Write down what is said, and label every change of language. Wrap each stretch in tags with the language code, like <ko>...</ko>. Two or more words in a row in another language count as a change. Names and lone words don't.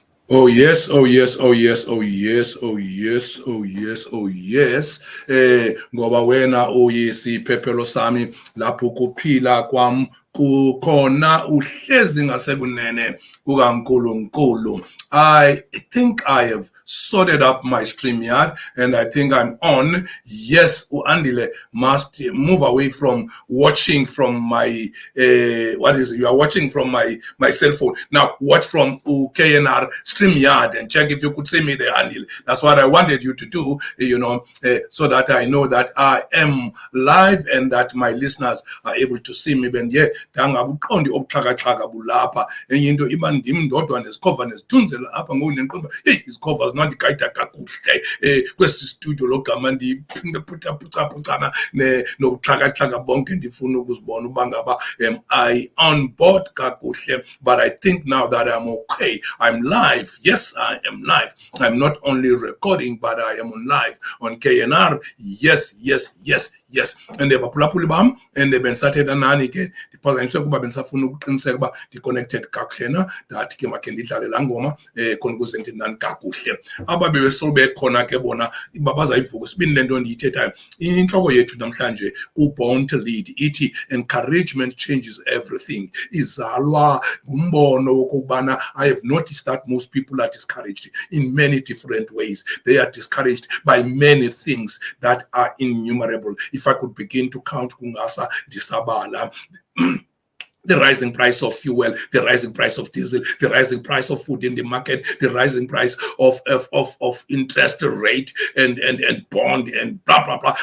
<en>Oh yes, oh yes, oh yes, oh yes, oh yes, oh yes, oh yes.</en> <zu>Ngoba wena oyisi phephelo sami lapho kuphila kwam kukhona uhlezi ngasekunene kukaNkulunkulu.</zu> <en>I think I have sorted up my StreamYard and I think I'm on. Yes, Andile must move away from watching from my what is it? You are watching from my cell phone. Now watch from KNR StreamYard and check if you could see me there, Andile. That's what I wanted you to do, so that I know that I am live and that my listeners are able to see me. And yeah,</en> <xh>dangabuqondi obuxhakaxhaka bulapha enye into iba ndim ndodwa nezikhova nezithunzela apha ngoku ndiqonda hey izikhova zinandikayida kakuhle kwesi studio logama ndiphindaphucaphucana nobuxhakaxhaka bonke ndifuna ukuzibona uba ngaba</xh> <en>am I on board</en> <xh>kakuhle.</xh> <en>But I think now that I'm okay, I'm live. Yes, I am live. I'm not only recording, but I am on live on KNR. Yes, yes, yes, yes.</en> <xh>And baphulaphuli bam and bendisathetha nani ke ndiphazanyiswe kuba bendisafuna ukuqiniseka uba ndi-connected kakuhle na ndathi ke makhe ndidlale laa ngoma khona ukuze ndithi nani kakuhle. Aba bebesolo bekhona ke bona bazayivuka. Sibini le nto ndiyithethayo, intloko yethu namhlanje ku-Born to Lead ithi</xh> <en>encouragement changes everything.</en> <xh>Izalwa ngumbono wokubana</xh> <en>I have noticed that most people are discouraged in many different ways. They are discouraged by many things that are innumerable. If I could begin to count</en> <xh>kungasa disabala.</xh> <en>The rising price of fuel, the rising price of diesel, the rising price of food in the market, the rising price of interest rate and bond and blah blah blah.</en>